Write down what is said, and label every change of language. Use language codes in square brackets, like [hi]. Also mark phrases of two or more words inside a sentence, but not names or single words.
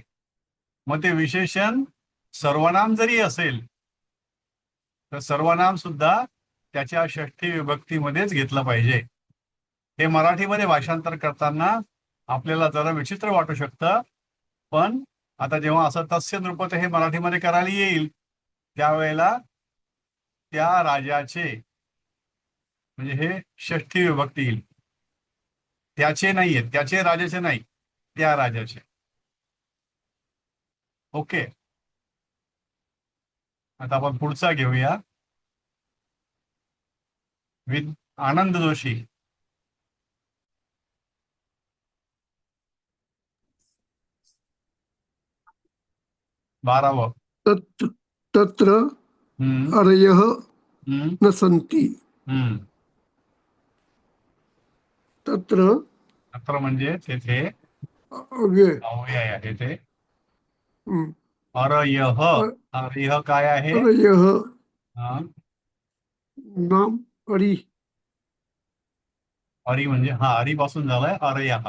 [mr] मग ते विशेषण सर्वनाम जरी असेल तर सर्वनाम सुद्धा त्याच्या षष्ठी विभक्तीमध्येच घेतलं पाहिजे. हे मराठीमध्ये भाषांतर करताना आपल्याला जरा विचित्र वाटू शकतं, पण आता जेव्हा असं [sa] तस्य नृपते [mr] हे मराठीमध्ये करायला येईल त्यावेळेला त्या राजाचे म्हणजे हे षष्ठी विभक्ती येईल. त्याचे नाहीये, त्याचे राजाचे नाही, त्या राजाचे. ओके. आता आपण पुढचा घेऊया. विद आनंद जोशी. 12वं. [sa] तत्र अरयः न सन्ति. [mr] तत्र म्हणजे तेथे अव्यय. अव्यय आहे ते. अरयः. अरयः काय आहे? अरयः नाम अरी. अरी म्हणजे हा अरी पासून झालाय अरयः.